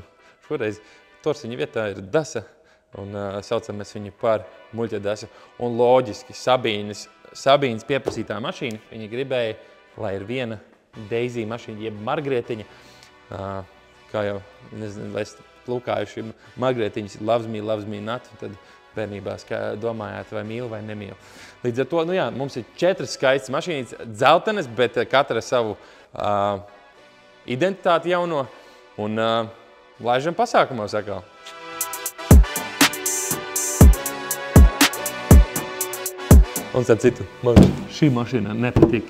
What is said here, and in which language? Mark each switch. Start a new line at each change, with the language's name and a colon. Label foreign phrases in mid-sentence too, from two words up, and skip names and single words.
Latvian: Šoreiz torsiņa vietā ir desa, un saucam mēs viņu par muļķa desu. Un loģiski, Sabīnes pieprasītā mašīna, viņa gribēja, lai ir viena Daisy mašīna, jeb Margrietiņa. Kā jau, nezinu, vai es lūkājuši Margrietiņas
English: loves me not,
Latvian: tad bērnībā domājāt, vai mīlu vai nemīlu. Līdz ar to, jā, mums ir 4 skaistas mašīnas, dzeltenes, bet katra savu identitāti jauno, un laižam pasākumos atkal. Un starp citu, man šī mašīna nepatīk.